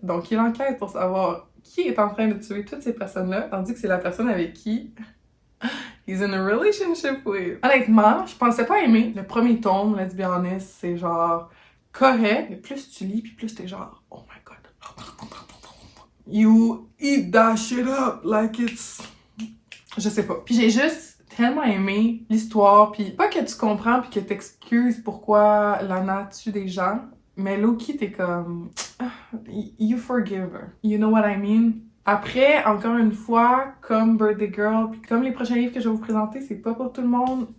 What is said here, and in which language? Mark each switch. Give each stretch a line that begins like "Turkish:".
French: Donc, il enquête pour savoir qui est en train de tuer toutes ces personnes-là, tandis que c'est la personne avec qui
English: he's in a relationship with.
French: Honnêtement, je pensais pas aimer le premier tome,
English: let's be honest,
French: c'est genre correct, mais plus tu lis, puis plus t'es genre,
English: oh my god. You eat that shit up like it's...
French: Je sais pas. Puis j'ai juste tellement aimé l'histoire, puis pas que tu comprends puis que t'excuses pourquoi Lana tue des gens, mais low-key t'es comme...
English: You forgive her. You know what I mean?
French: Après, encore une fois, comme Birthday Girl, puis comme les prochains livres que je vais vous présenter, c'est pas pour tout le monde.